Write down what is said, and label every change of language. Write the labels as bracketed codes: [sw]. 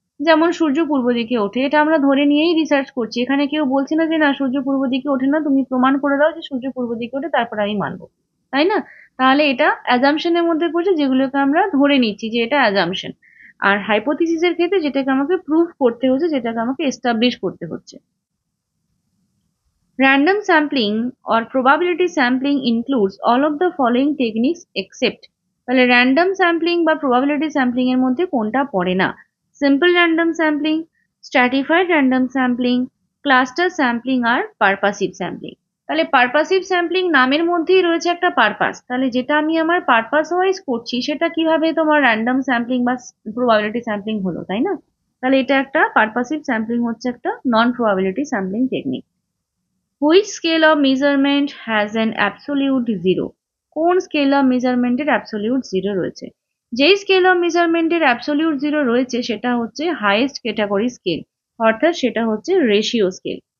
[bn] যেমন সূর্য পূর্ব দিকে ওঠে, এটা আমরা ধরে নিয়েই রিসার্চ করছি, এখানে কেউ বলছে না যে না সূর্য পূর্ব দিকে ওঠে না, তুমি প্রমাণ করে দাও যে সূর্য পূর্ব দিকে ওঠে, তারপর আমি মানবো, তাই না? তাহলে এটা অ্যাজাম্পশনের মধ্যে পড়ছে, যেগুলোকে আমরা ধরে নিচ্ছি যে এটা অ্যাজাম্পশন। আর হাইপোথিসিসের ক্ষেত্রে যেটাকে আমাকে প্রুভ করতে হচ্ছে, যেটাকে আমাকে এস্টাবলিশ করতে হচ্ছে। [en] Random sampling or probability sampling includes all of the following techniques except, [bn] তাহলে র্যান্ডম স্যাম্পলিং বা প্রবাবিলিটি স্যাম্পলিং এর মধ্যে কোনটা পড়ে না? Simple random sampling, stratified random sampling, cluster sampling আর পারপাসিভ স্যাম্পলিং। তাহলে পারপাসিভ স্যাম্পলিং নামের মধ্যেই রয়েছে একটা পারপাস, তাহলে যেটা আমি আমার পারপাস ওয়াইজ করছি সেটা কিভাবে তোমার র্যান্ডম স্যাম্পলিং বা প্রবাবিলিটি স্যাম্পলিং হলো, তাই না? তাহলে এটা একটা পারপাসিভ স্যাম্পলিং হচ্ছে একটা নন probability sampling technique. [en] Which scale of measurement has an absolute zero? [bn] কোন স্কেল অফ মেজারমেন্টের অ্যাবসলিউট জিরো রয়েছে? যেই স্কেল অফ মেজারমেন্টের অ্যাবসলিউট জিরো রয়েছে সেটা হচ্ছে হাইয়েস্ট ক্যাটাগরি স্কেল, অর্থাৎ সেটা হচ্ছে রেশিও স্কেল।